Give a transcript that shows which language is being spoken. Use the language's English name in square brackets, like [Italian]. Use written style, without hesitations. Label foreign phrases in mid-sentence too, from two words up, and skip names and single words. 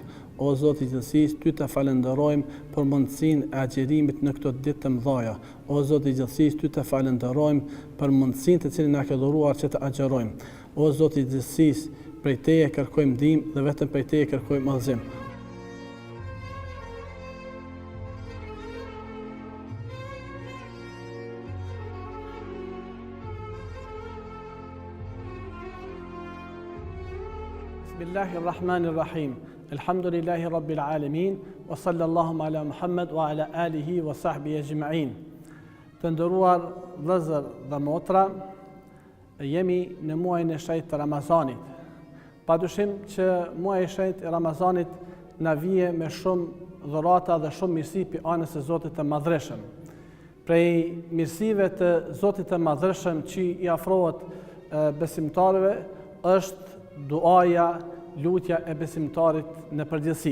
[Albanian] O Zoti i gjithësisë, ty të falenderojmë për mundësinë e agjerimit në këto ditë të mëdha. O Zoti i gjithësisë, ty të falenderojmë për mundësinë të cilën na ke dhuruar që të agjerojmë. O Zoti i gjithësisë, prej teje kërkojmë ndihmë dhe vetëm prej teje kërkojmë udhëzim. [Arabic] بسم الله الرحمن الرحيم. الحمد لله رب العالمين وصلى الله على محمد وعلى آله وصحبه أجمعين. [Albanian] Të nderuar vëllezër dhe motra, jemi në muajin e shenjtë të Ramazanit. Padyshim që muaji i shenjtë i Ramazanit na vije me shumë dhurata dhe shumë mirësi pi anës së Zotit të Madhreshëm. Prej mirësive të Zotit të Madhreshëm që i afrohet besimtarëve është duaja, lutja e besimtarit në përgjithësi.